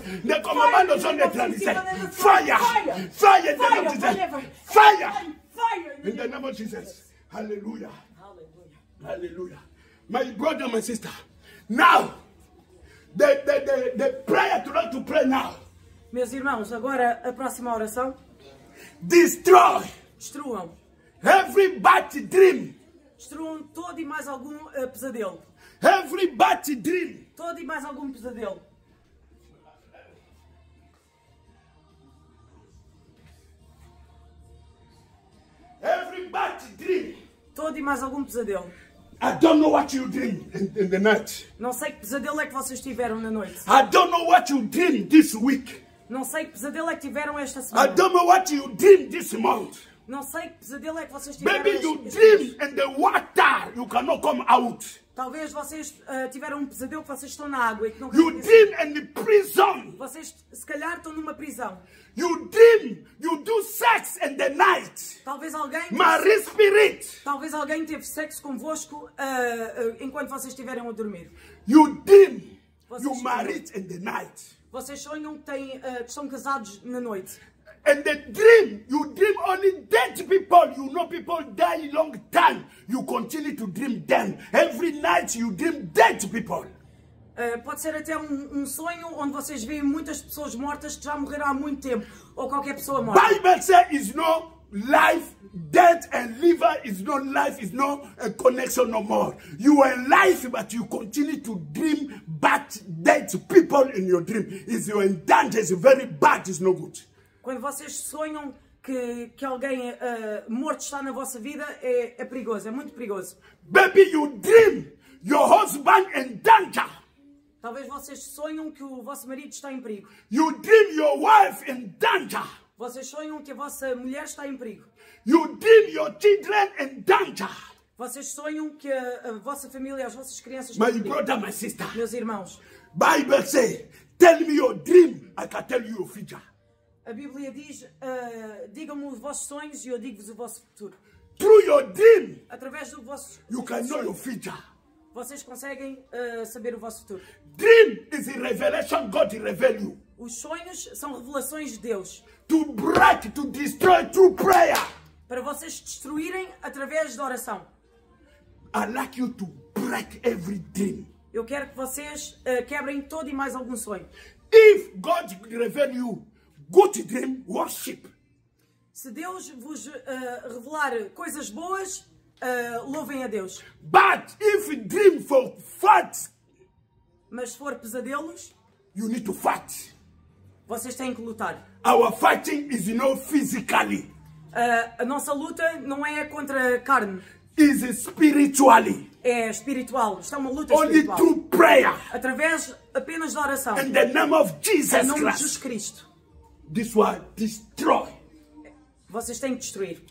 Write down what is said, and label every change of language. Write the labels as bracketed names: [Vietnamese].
[English] The commands are neutralized. Fire. Fire in the name of Jesus. Fire. In the name of Jesus. Hallelujah. Hallelujah. My brother, my sister. Now, the prayer to pray now. [Portuguese] Meus irmãos, agora a próxima oração. [English] Destroy. [Portuguese] Destruam. [English] Every bad dream. [Portuguese] Destruam todo e mais algum pesadelo. [English] Every bad dream. [Portuguese] Todo e mais algum pesadelo. [English] Every bad dream. [Portuguese] Todo e mais algum pesadelo. [English] I don't know what you dream in the night. [Portuguese] Não sei que pesadelo é que vocês tiveram na noite. [English] I don't know what you dream this week. [Portuguese] Não sei que pesadelo é que tiveram esta semana. [English] I don't know what you dream this month. [Portuguese] Não sei que pesadelo é que vocês tiveram. [English] Maybe you dream in the water, you cannot come out. [Portuguese] Talvez vocês tiveram um pesadelo que vocês estão na água e que não [English] You dream in the prison. [Portuguese] Vocês se calhar estão numa prisão. [English] You dream, you do sex in the night. [Portuguese] Talvez alguém [English] Marine spirit. [Portuguese] Talvez alguém teve sexo convosco enquanto vocês estiveram a dormir. [English] You dream, you married in the night. [Portuguese] Vocês sonham que estão casados na noite. [English] And the dream, you dream only dead people. You know people die long time. You continue to dream them. Every night you dream dead people. [Portuguese] Pode ser até um sonho onde vocês veem muitas pessoas mortas que já morreram há muito tempo. Ou qualquer pessoa morta. [English] Bible says is no life, death and liver is no life, is no connection no more. You are alive, but you continue to dream bad, dead people in your dream. Is you in danger, it's very bad, it's no good. [Portuguese] Quando vocês sonham que alguém morto está na vossa vida, é perigoso, é muito perigoso. [English] Baby, you dream your husband in danger. [Portuguese] Talvez vocês sonham que o vosso marido está em perigo. [English] You dream your wife in danger. [Portuguese] Vocês sonham que a vossa mulher está em perigo. [English] You dream your children in danger. [Portuguese] Vocês sonham que a vossa família, as vossas crianças estão [English] My [Portuguese] em perigo. [English] brother, my sister. [Portuguese] Meus irmãos. [English] Bible say, tell me your dream, I can tell you your future. [Portuguese] A Bíblia diz, digam-me os vossos sonhos e eu digo-vos o vosso futuro. [English] Through your dream, [Portuguese] através do vosso [English] you can know your future. [Portuguese] Vocês conseguem saber o vosso futuro. [English] Dream is a revelation God reveal you. [Portuguese] Os sonhos são revelações de Deus. [English] To break, to destroy through prayer. [Portuguese] Para vocês destruírem através da oração. [English] I'd like you to break every dream. [Portuguese] Eu quero que vocês quebrem todo e mais algum sonho. [English] If God reveal you good dream, worship. [Portuguese] Se Deus vos revelar coisas boas, louvem a Deus. [English] But if you dream for facts, [Portuguese] Mas se for pesadelos, [English] you need to fight. [Portuguese] vocês têm que lutar. [English] Our fighting is not physically. [Portuguese] A nossa luta não é contra a carne, [English] It's spiritually. [Portuguese] é espiritual. Isto é uma luta [English] Only [Portuguese] espiritual. [English] through prayer. [Portuguese] Através apenas da oração. [English] In the name of [Portuguese] Em [English] Jesus [Portuguese] nome de Jesus [English] Christ. [Portuguese] Cristo. [English] This will destroy [Portuguese] Vocês têm que destruir